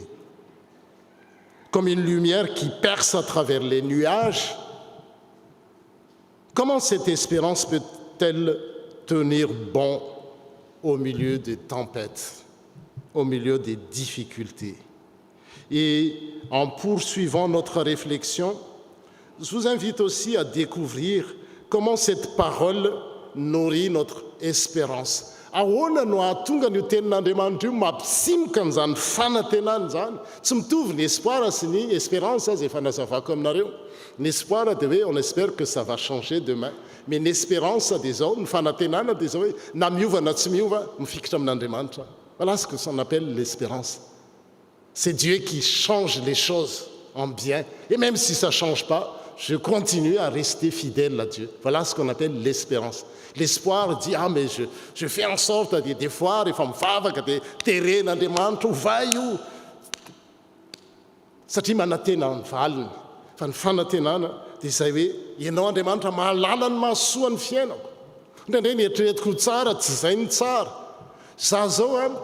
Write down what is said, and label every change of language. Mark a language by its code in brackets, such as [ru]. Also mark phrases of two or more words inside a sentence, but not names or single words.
[fr] Comme une lumière qui perce à travers les nuages, comment cette espérance peut-elle tenir bon au milieu des tempêtes, au milieu des difficultés? Et en poursuivant notre réflexion, je vous invite aussi à découvrir comment cette parole nourrit notre espérance. [mg] Ahoana no ahatonga ny tenin'Andriamanitra io mampisimoka an'izany fanantenany zany tsy mitovy ny espoir sy ny espérance zay efa nazavako aminareo ny espoir dia hoe [fr] on espère que ça va changer demain mais [mg] ny espérance dia zao ny fanantenana dia zao hoe na miova na tsy miova mifikitra amin'Andriamanitra. [fr] Voilà ce que s'on appelle l'espérance. C'est Dieu qui change les choses en bien et même si ça ne change pas, je continue à rester fidèle à Dieu. Voilà ce qu'on appelle l'espérance. L'espoir dit, ah mais je fais en sorte des fois [mg] rehefa mivavaka dia teren'Andriamanitra ho vai io satria manantena ny valiny fa ny fanantenana dia izay hoe ianao Andriamanitra mahalala ny mahasoa ny fiainako indraindray ny eritreretiko tsara tsy izay ny tsara za zao